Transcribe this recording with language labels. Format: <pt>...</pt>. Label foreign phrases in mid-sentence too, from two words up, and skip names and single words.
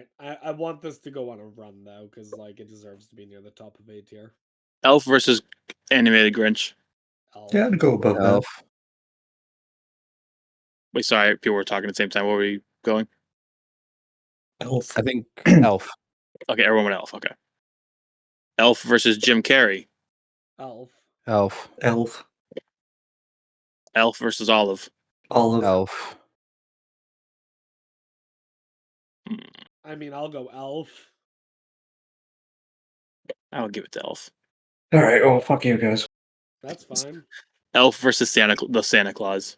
<en>I want this to go on a run though, because like it deserves to be near the top of A tier. Elf versus Animated Grinch. Elf. Yeah, I'd go above that. Elf. Wait, sorry, people were talking at the same time. Where were we going? Elf. I think Elf. Okay, everyone went Elf. Okay. Elf versus Jim Carrey. Elf. Elf. Elf. Elf versus Olive. Olive. Elf. I mean, I'll go Elf. I would give it to Elf. All right. Oh, fuck you guys. That's fine. Elf versus the Santa Claus.</en>